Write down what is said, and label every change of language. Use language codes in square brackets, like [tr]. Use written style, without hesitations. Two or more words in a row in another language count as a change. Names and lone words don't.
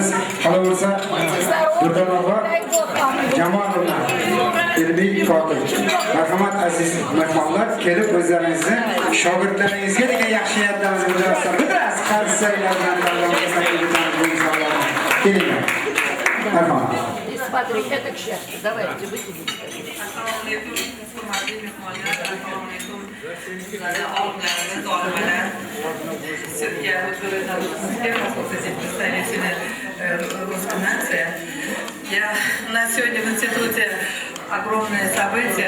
[uz] Qolaversa Durdan opa Jamolovna ilmiy kotib. Marhamat aziz mehmonlar, kelib o'zlaringizni shogirdlaringizga degan yaxshi niyatlaringizni bildirasizlar. Biraz qarsaklardan kelinglar. Marhamat. [ru] Смотри, это к счастью. Давайте, выкинем. У нас сегодня в институте огромное событие.